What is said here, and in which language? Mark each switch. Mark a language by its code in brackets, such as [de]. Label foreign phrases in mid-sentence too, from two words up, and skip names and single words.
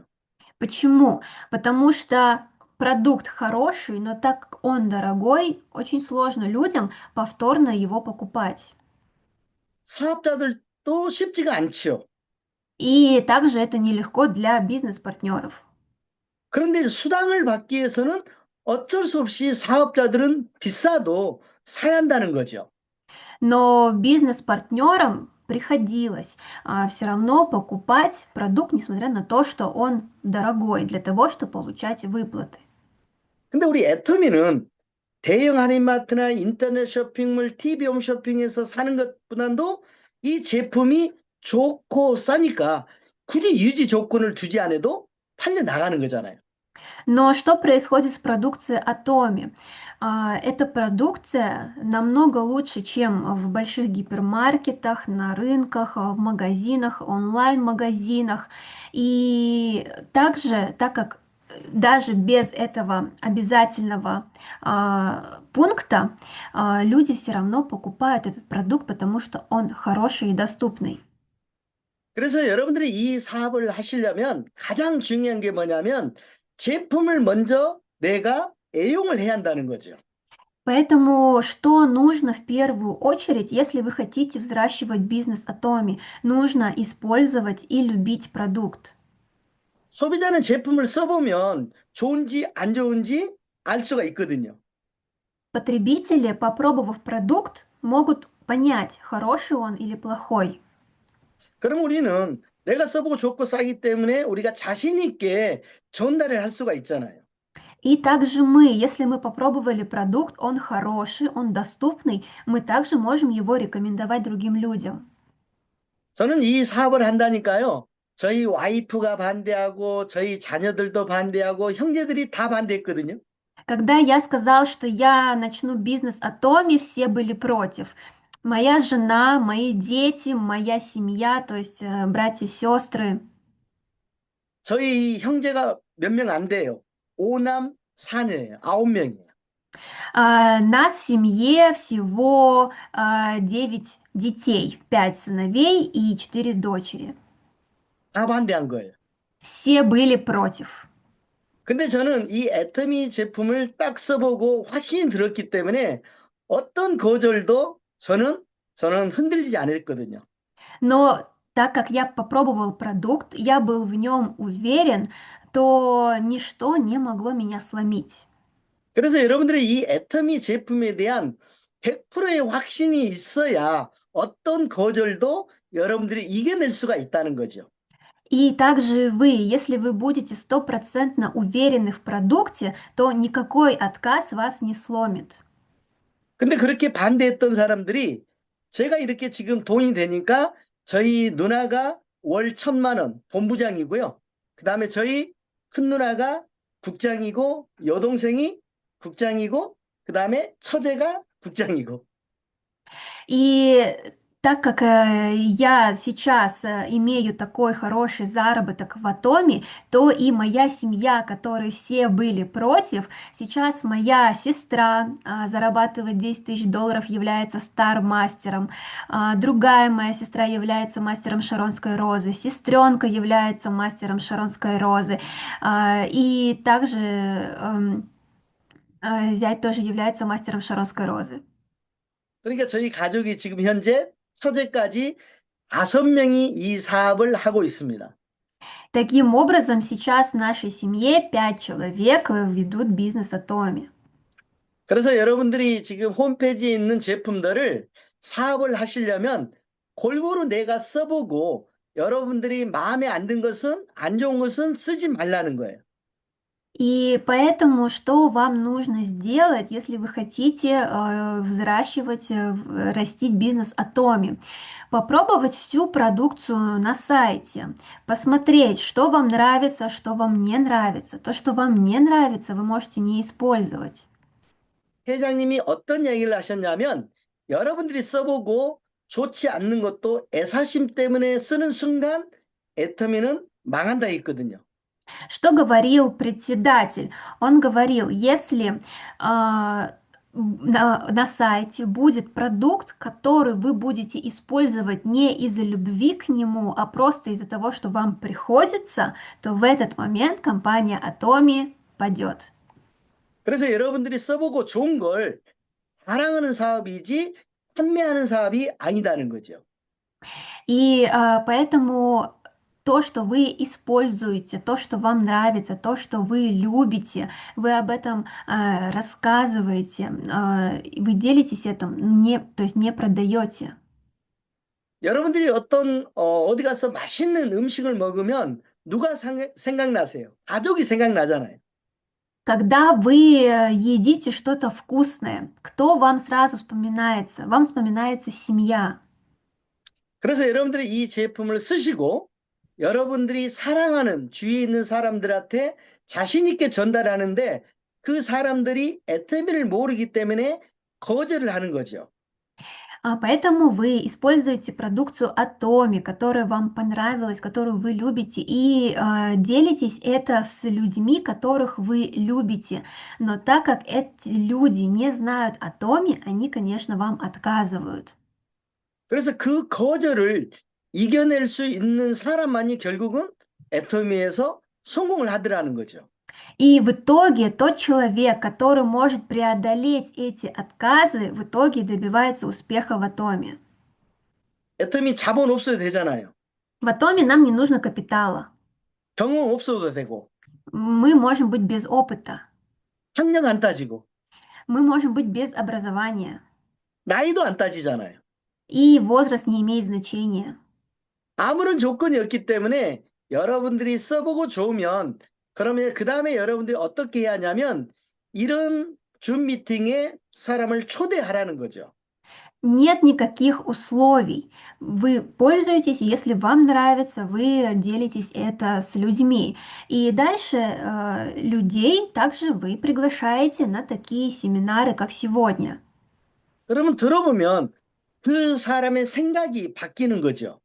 [ru] Почему? Потому что продукт хороший, но так как он дорогой, очень сложно людям повторно его покупать. [ko] 사업자들도 쉽지가 않죠. [ru] И также это нелегко для бизнес-партнеров. [ko] 그런데 수당을 받기 위해서는 어쩔 수 없이 사업자들은 비싸도 사야 한다는 거죠. [ru] Но бизнес-партнерам приходилось все равно покупать продукт, несмотря на то, что он дорогой, для того, чтобы получать выплаты. [ko] 근데 우리 애터미는 대형 할인마트나 인터넷 쇼핑몰, TV 홈쇼핑에서 사는 것보다도 이 제품이 좋고 싸니까 굳이 유지 조건을 두지 않아도 팔려 나가는 거잖아요. [ru] Но что происходит с продукцией Atomy? Эта продукция намного лучше, чем в больших гипермаркетах, на рынках, в магазинах, онлайн-магазинах. И также, так как даже без этого обязательного пункта люди все равно покупают этот продукт, потому что он хороший и доступный. [ko] 그래서 여러분들이 이 사업을 하시려면 가장 중요한 게 뭐냐면 제품을 먼저 내가 애용을 해야 한다는 거죠. [ru] Поэтому что нужно в первую очередь, если вы хотите взращивать бизнес Atomi? Нужно использовать и любить продукт. [ko] 소비자는 제품을 써보면 좋은지 안 좋은지 알 수가 있거든요. [ru] Потребители, попробовав продукт, могут понять, хороший он или плохой. [ko] 그럼 우리는 내가 써보고 좋고 싸기 때문에 우리가 자신 있게 전달을 할 수가 있잖아요. [ru] И также мы, если мы попробовали продукт, он хороший, он доступный, мы также можем его рекомендовать другим людям. [ko] 저는 이 사업을 한다니까요. 저희 와이프가 반대하고 저희 자녀들도 반대하고 형제들이 다 반대했거든요. [ru] Когда я сказал, что я начну бизнес Atomi, все были против. Моя жена, мои дети, моя семья, то есть братья, сестры. [ko] 저희 형제가 몇 명 안 돼요. 오남 사녀예요. 9명이에요. [ru] Нас в семье всего 9 детей, 5 сыновей и 4 дочери. [ko] 다 반대한 거예요. [ru] Все были против. [ko] 근데 저는 이 애터미 제품을 딱 써보고 확신이 들었기 때문에 어떤 거절도 저는 흔들리지 않았거든요. [ru] Но так как я попробовал продукт, я был в нем уверен, то ничто не могло меня сломить. [ko] 그래서 여러분들이 이 애터미 제품에 대한 100%의 확신이 있어야 어떤 거절도 여러분들이 이겨낼 수가 있다는 거죠. [ru] И также вы, если вы будете стопроцентно уверены в продукте, то никакой отказ вас не сломит. [ko] 근데 그렇게 반대했던 사람들이 제가 이렇게 지금 돈이 되니까 저희 누나가 월 1,000만 원 본부장이고요. 그 다음에 저희 큰 누나가 국장이고 여동생이 국장이고 그 다음에 처제가 국장이고 [ru] И так как я сейчас имею такой хороший заработок в Атоме, то и моя семья, которые все были против, сейчас моя сестра зарабатывает 10 тысяч долларов, является стар-мастером, другая моя сестра является мастером Шаронской розы, сестренка является мастером Шаронской розы, и также зять тоже является мастером Шаронской розы. [ko] 그러니까 저희 가족이 지금 현재 처제까지 5명이 이 사업을 하고 있습니다. [ru] Таким образом, сейчас в нашей семье 5 человек ведут бизнес Атоми. [ko] 그래서 여러분들이 지금 홈페이지에 있는 제품들을 사업을 하시려면 골고루 내가 써보고 여러분들이 마음에 안 든 것은 안 좋은 것은 쓰지 말라는 거예요. [ru] И поэтому, что вам нужно сделать, если вы хотите взращивать, растить бизнес Атоми? Попробовать всю продукцию на сайте, посмотреть, что вам нравится, что вам не нравится. То, что вам не нравится, вы можете не использовать. [ko] 회장님이 어떤 얘기를 하셨냐면 여러분들이 써보고 좋지 않는 것도 애사심 때문에 쓰는 순간 애터미는 망한다 했거든요. [ru] Что говорил председатель? Он говорил, если на сайте будет продукт, который вы будете использовать не из-за любви к нему, а просто из-за того, что вам приходится, то в этот момент компания Atomi падет. [ko] 그래서 여러분들이 써보고 좋은 걸 자랑하는 사업이지 판매하는 사업이 아니다는 거죠. [ru] И поэтому то, что вы используете, то, что вам нравится, то, что вы любите, вы об этом рассказываете, вы делитесь этим, не, то есть не продаете. [ko] 여러분들이 어디 가서 맛있는 음식을 먹으면 누가 생각나세요? 가족이 생각나잖아요. [ru] Когда вы едите что-то вкусное, кто вам сразу вспоминается? Вам вспоминается семья. [ko] 그래서 여러분들이 이 제품을 쓰시고 여러분들이 사랑하는 주위에 있는 사람들한테 자신 있게 전달하는데 그 사람들이 애터미를 모르기 때문에 거절을 하는 거죠. [ru] Поэтому вы используете продукцию Atomi, которая вам понравилась, которую вы любите, и делитесь это с людьми, которых вы любите. Но так как эти люди не знают Atomi, они, конечно, вам отказывают. [ko] 그래서 그 거절을 이겨낼 수 있는 사람만이 결국은 애터미에서 성공을 하더라는 거죠. [ru] И в итоге тот человек, который может преодолеть эти отказы, в итоге добивается успеха в Атоме. [ko] 애터미 자본 없어도 되잖아요. [ru] В Атоме нам не нужно капитала. [ko] 경험 없어도 되고, [ru] Мы можем быть без опыта. [ko] 학력 안 따지고, [ru] Мы можем быть без образования. [ko] 나이도 안 따지잖아요. [ru] И возраст не имеет значения. [ko] 아무런 조건이 없기 때문에 여러분들이 써보고 좋으면 그러면 그 다음에 여러분들이 어떻게 해야 하냐면 이런 줌 미팅에 사람을 초대하라는 거죠. [ru] Нет никаких условий. Вы пользуетесь, если вам нравится, вы делитесь это с людьми. И дальше людей также вы приглашаете на такие семинары, как сегодня. [ko] 그러면 들어보면 그 사람의 생각이 바뀌는 거죠.